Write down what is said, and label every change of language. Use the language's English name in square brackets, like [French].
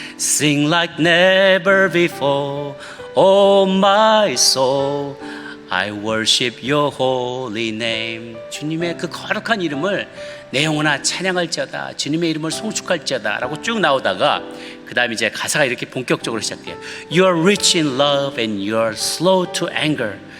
[English] Sing like never before, oh my soul. I worship your holy name. [Korean] 주님의 그 거룩한 이름을 내 영혼아 찬양할지어다. 주님의 이름을 송축할지어다 라고 쭉 나오다가 그 다음에 이제 가사가 이렇게 본격적으로 시작돼요. [English] You are rich in love and you are slow to anger.